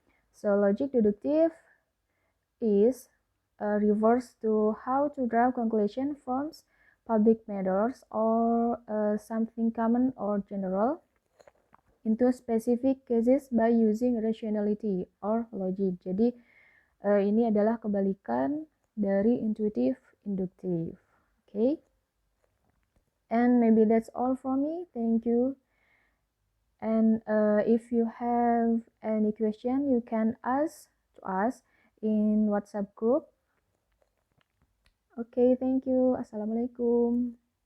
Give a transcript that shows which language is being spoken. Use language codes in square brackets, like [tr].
[en] So logic deductive is refers to how to draw conclusion from public matters or something common or general into specific cases by using rationality or logic. [id] Jadi ini adalah kebalikan dari intuitive inductive. [en] Okay? And maybe that's all from me. Thank you. And if you have any question, you can ask to us in WhatsApp group. Okay, thank you. Assalamualaikum.